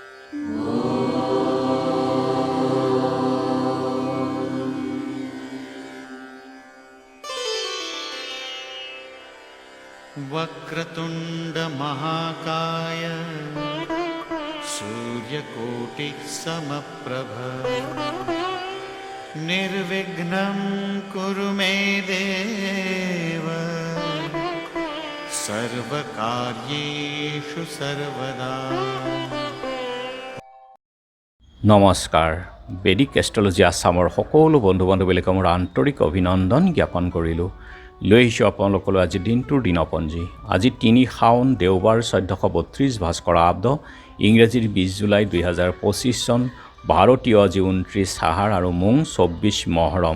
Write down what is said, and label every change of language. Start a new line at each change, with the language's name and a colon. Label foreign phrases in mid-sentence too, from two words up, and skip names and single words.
Sanskrit: वक्रतुंड महाकाय सूर्यकोटि समप्रभ निर्विघ्नं कुरु मे देव सर्वकार्येषु सर्वदा।
Assamese: নমস্কাৰ। বেদিক এষ্ট্ৰলজি আছামৰ সকলো বন্ধু বান্ধৱীক মোৰ আন্তৰিক অভিনন্দন জ্ঞাপন কৰিলোঁ। লৈ আহিছোঁ আপোনালোকলৈ আজি দিনটোৰ দিনপঞ্জী। আজি ৩ শাওন দেওবাৰ ১৪৩২ ভাস্কৰ আব্দ, ইংৰাজীৰ ২০ জুলাই ২০২৫ চন, ভাৰতীয় আজি ২৯ আহাৰ আৰু মোং ২৪ মহৰম।